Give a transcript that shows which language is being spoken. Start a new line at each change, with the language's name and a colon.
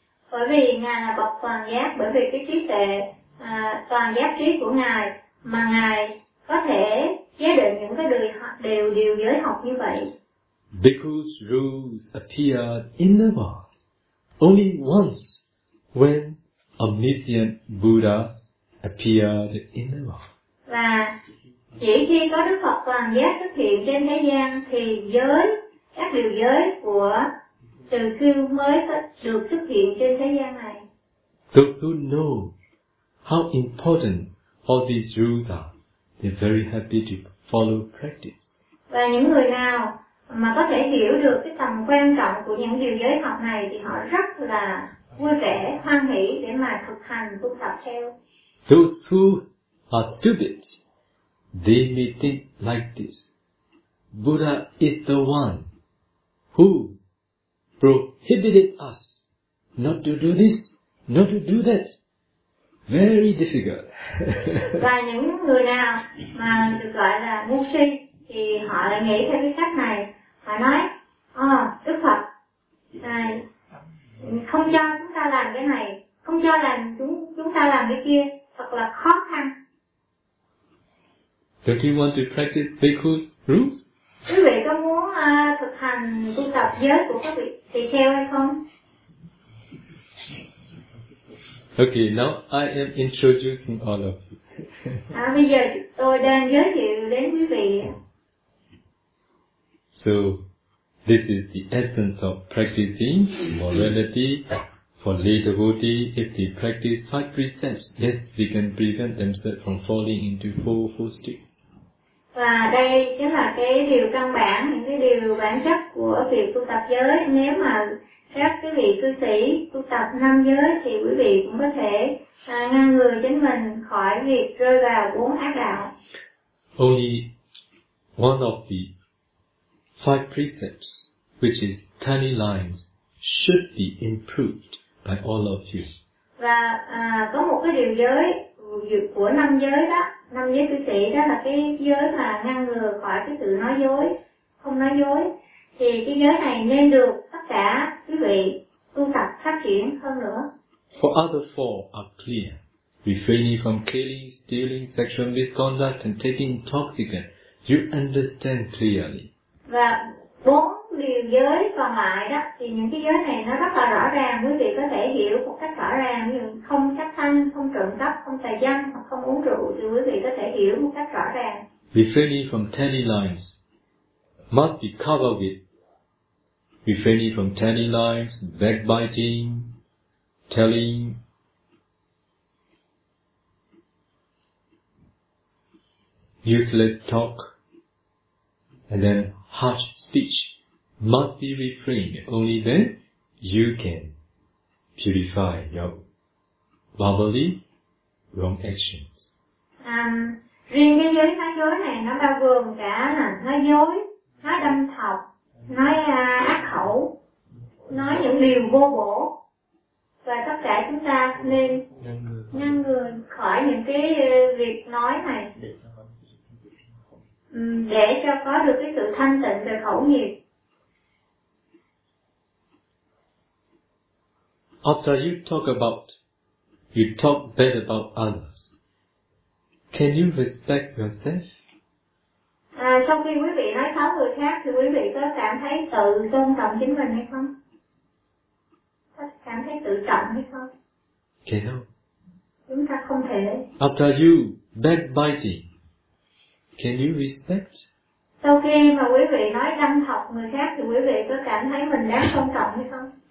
Vietnamese: Bởi vì ngài là bậc toàn giác, bởi vì cái trí tuệ toàn giác trí của ngài mà ngài có thể chế định những cái điều giới học như vậy.
English: Bhikkhus rules appeared in the world only once when omniscient Buddha appeared in the world.
Vietnamese: Và chỉ khi có Đức Phật toàn giác xuất hiện trên thế gian thì giới, các điều giới của từ siêu mới được xuất hiện trên thế gian này.
English: Those who know how important all these rules are, they're very happy to follow practice.
Vietnamese: Và những người nào mà có thể hiểu được cái tầm quan trọng của những điều giới học này thì họ rất là vui vẻ, hoan hỷ để mà thực hành, tu tập theo.
English: Those who are stupid, they may think like this. Buddha is the one who prohibited us not to do this, not to do that. Very difficult.
Vietnamese: Và những người nào mà được gọi là ngu si thì họ lại nghĩ theo cái cách này. Họ nói, Đức Phật này không cho chúng ta làm cái này, không cho làm chúng ta làm cái kia, thật là khó khăn.
English: Don't you want to practice bhikkhu's rules?
Vietnamese: Quý vị có muốn thực hành tu tập giới của các vị tỳ kheo hay không?
English: Okay, now I am introducing all of you.
Vietnamese: Bây giờ tôi đang giới thiệu đến quý vị.
English: So, this is the essence of practicing morality for lay devotee. If they practice five precepts, yes, they can prevent themselves from falling into four states.
Vietnamese: Và đây chính là cái điều căn bản, những cái điều bản chất của việc tu tập giới. Nếu mà các quý vị cư sĩ tu tập năm giới thì quý vị cũng có thể ngăn ngừa chính mình khỏi việc rơi vào bốn ác đạo.
English: Only one of the five precepts, which is 10 lines, should be improved by all of you.
Vietnamese: Và có một cái điều giới của năm giới đó, năm giới cư sĩ đó là cái giới mà ngăn ngừa khỏi cái sự nói dối, không nói dối. Thì cái giới này nên được tất cả quý vị tu tập phát triển hơn nữa.
English: For other four are clear. Refraining from killing, stealing, sexual misconduct and taking intoxicant. You understand clearly.
Vietnamese: Và bốn điều giới còn lại đó, thì những cái giới này nó rất là rõ ràng, quý vị có thể hiểu một cách rõ ràng, như không sát sanh, không trộm cắp, không tà dâm, hoặc không uống rượu, thì quý vị có thể hiểu một cách rõ ràng.
English: Refraining from telling lies must be covered with refraining from telling lies, backbiting, telling useless talk, and then harsh speech must be refrained. Only then you can purify your bodily wrong actions.
Vietnamese: Riêng cái giới nói dối này nó bao gồm cả là nói dối, nói đâm thọc, nói ác khẩu, nói những điều vô bổ. Và tất cả chúng ta nên ngăn ngừa khỏi những cái việc nói này. Để cho có được cái sự thanh tịnh về khẩu nghiệp.
English: After you talk about, you talk bad about others, can you respect yourself?
Vietnamese: Sau khi quý vị nói xấu người khác thì quý vị có cảm thấy tự tôn trọng chính mình hay không? Cảm thấy tự trọng hay không?
English: Can you?
Vietnamese: Chúng ta không thể.
English: After you backbiting, can you respect?
Vietnamese: Sau khi mà quý vị nói đâm thọc người khác thì quý vị có cảm thấy mình đáng tôn trọng hay không?